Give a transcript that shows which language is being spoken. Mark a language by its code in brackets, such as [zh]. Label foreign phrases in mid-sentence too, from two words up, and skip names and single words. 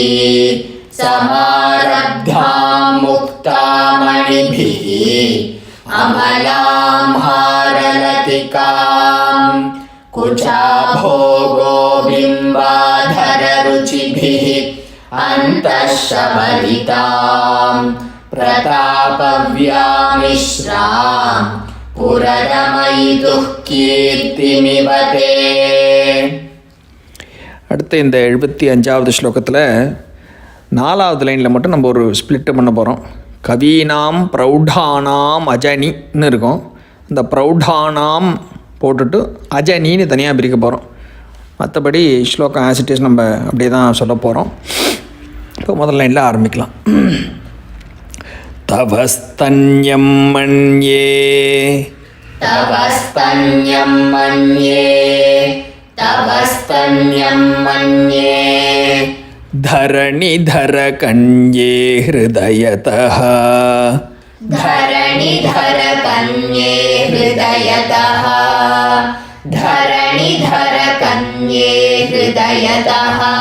[sa] समारब्धां मुक्तामणिभिः अमलां हारलतिकां कुचाभोगो बिम्बाधररुचिभिः अन्तःशबलितां प्रतापव्यामिश्रां पुररमयितुः कीर्तिमिव ते. [ta] அடுத்து இந்த 75வது ஸ்லோகத்தில் 4வது லைனில் மட்டும் நம்ம ஒரு ஸ்ப்ளிட்டு பண்ண போகிறோம். [sa] कवीनां प्रौढानाम् [ta] அஜனின்னு இருக்கும். அந்த பிரௌடானாம் போட்டுட்டு அஜனின்னு தனியாக பிரிக்க போகிறோம். மற்றபடி ஸ்லோகம் ஆசிட்டிஸ் நம்ம அப்படியே தான் சொல்ல போகிறோம். இப்போ முதல் லைனில் ஆரம்பிக்கலாம். [sa] तव स्तन्यं मन्ये तव स्तन्यं मन्ये तव स्तन्यं मन्ये धरणिधर कन्ये हृदयतः धरणिधर कन्ये हृदयतः धरणिधर कन्ये हृदयतः